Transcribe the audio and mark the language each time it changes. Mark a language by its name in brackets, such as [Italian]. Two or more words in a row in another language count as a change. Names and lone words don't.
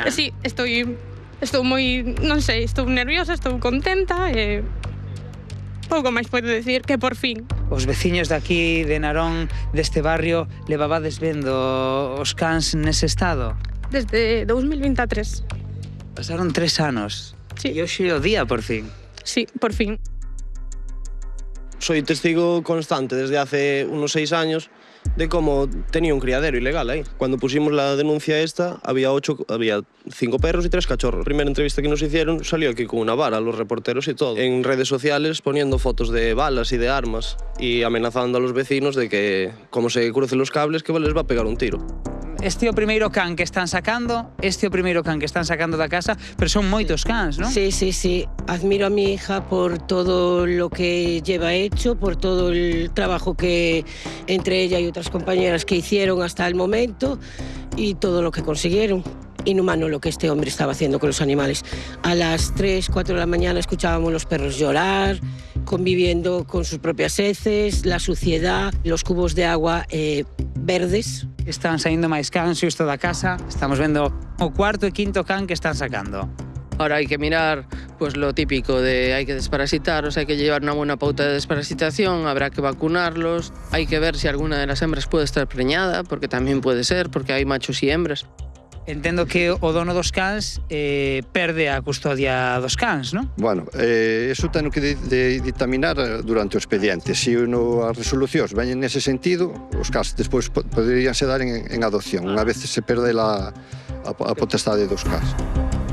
[Galician] Sí, estou moi, non sei, estou nerviosa, estou contenta e pouco máis podo decir que por fin. Os veciños daqui de Narón, deste barrio, levabades vendo os cans nese estado? Desde 2023. Pasaron 3 anos. Sí. E hoxe é o día, por fin. Sí, por fin. [Spanish] Soy testigo constante desde hace unos 6 años de cómo tenía un criadero ilegal ahí. Cuando pusimos la denuncia esta, había 5 perros y 3 cachorros. La primera entrevista que nos hicieron salió aquí con una vara, los reporteros y todo. En redes sociales poniendo fotos de balas y de armas y amenazando a los vecinos de que, como se crucen los cables, que les va a pegar un tiro. [Galician] Este é o primeiro can que están sacando, da casa, pero son moitos cans, non? Sí, sí, sí. [Spanish] Admiro a mi hija por todo lo que lleva hecho, por todo el trabajo que entre ella y otras compañeras que hicieron hasta el momento y todo lo que consiguieron. Inhumano lo que este hombre estaba haciendo con los animales. A las 3, 4 de la mañana escuchábamos los perros llorar, conviviendo con sus propias heces, la suciedad, los cubos de agua verdes. [Galician] Están saindo máis cans xusto da casa. Estamos vendo o cuarto e quinto can que están sacando. [Spanish] Ahora hay que mirar pues lo típico de hay que desparasitarlos, hay que llevar una buena pauta de desparasitación, habrá que vacunarlos, hay que ver si alguna de las hembras puede estar preñada, porque también puede ser, porque hay machos y hembras. [Galician] Entendo que o dono dos cans perde a custodia dos cans, non? Bueno, eso ten que dictaminar durante o expediente. Se as resolucións veñen nese sentido, os cans despois poderíanse dar en adopción, unha vez se perde a potestade dos cans.